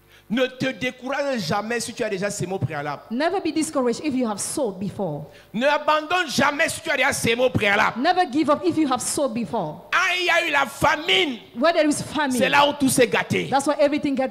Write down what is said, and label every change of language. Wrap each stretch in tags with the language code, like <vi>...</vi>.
<fr>Ne te décourage jamais si tu as déjà sémé au préalable.</fr> <en>Never be discouraged if you have sowed before.</en> <fr>Ne abandonne jamais si tu as déjà sémé au préalable.</fr> <en>Never give up if you have sowed before.</en> <fr>Ah, il y a eu la famine.</fr> <en>Where there is</en> <fr>C'est</fr> <en>famine,</en> <fr>là où tout s'est gâté.</fr> <en>that's why everything gets</en>